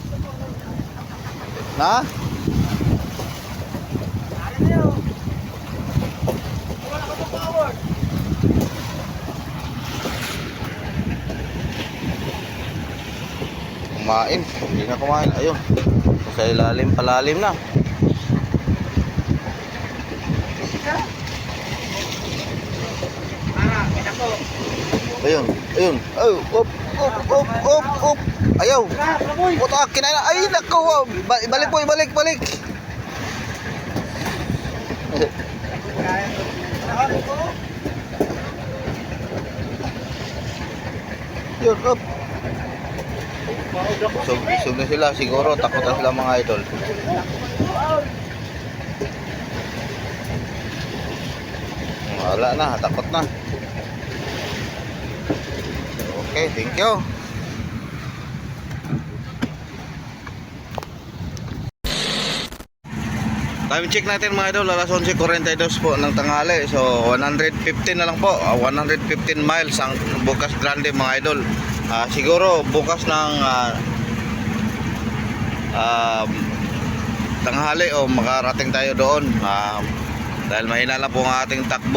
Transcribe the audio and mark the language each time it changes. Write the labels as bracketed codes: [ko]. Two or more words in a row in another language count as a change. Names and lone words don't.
[tl] Na? Kumain, hindi na kumain. Ayun, sa ilalim, palalim na. Ayun, ayun. Oh, op, op, op, op, op. Ayaw. Puta, kinain na. Ay, nako. Balik po, balik, balik. Yun, op. Sug na sila siguro, takot na sila mga idol. Wala na, takot na. [en] Okay, thank you. Time check [tl] natin mga idol, alas 11:42 po ng tanghali. So 115 na lang po, 115 miles ang Bukas Grande mga idol. Siguro bukas ng tanghali o makarating tayo doon dahil mahina lang po ang ating takbo.